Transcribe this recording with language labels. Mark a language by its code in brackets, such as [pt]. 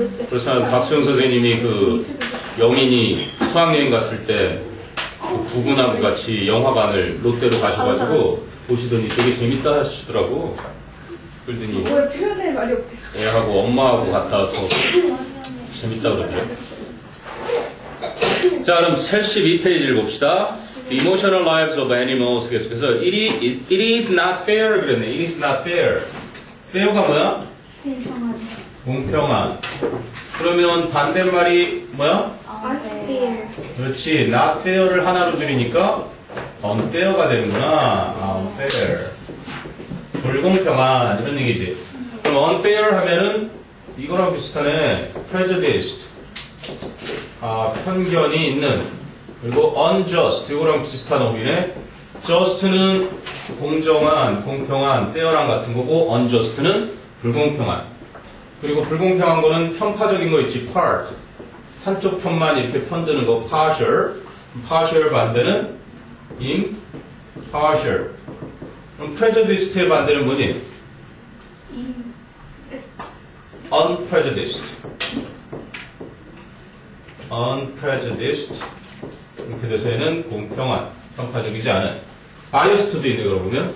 [ko] 그래서 박수영 선생님이 그 영인이 수학여행 갔을 때 그 부군하고 같이 영화관을 롯데로 가셔가지고 보시더니 되게 재밌다 하시더라고. 그러더니 뭘 표현할 말이 없겠어. 애하고 엄마하고 갔다 와서 재밌다 그러더라고. 자, 그럼 82페이지를 봅시다. [en] The emotional lives of animals. [ko] 그래서 [en] it is not fair [ko] 그랬네. [en] It is not fair. fair가 [ko] 뭐야? 공평한. 그러면 반대말이 뭐야? [en] unfair. [ko] 그렇지. not fair를 하나로 줄이니까 unfair가 되는구나. unfair. 불공평한 이런 얘기지. 그럼 unfair 하면은 이거랑 비슷하네. prejudiced. 편견이 있는. 그리고 unjust. 이거랑 비슷한 어휘네. just는 공정한, 공평한, fair한 같은 거고 unjust는 불공평한. 그리고 불공평한 거는 편파적인 거 있지. [en] part. [ko] 한쪽 편만 이렇게 편드는 거 partial. [en] partial 반대는 impartial. [ko] 그럼 prejudiced의 반대는 뭐니? [en] unprejudiced. unprejudiced. [ko] 이렇게 돼서 얘는 공평한, 편파적이지 않은. biased도 있네, 그러고 보면.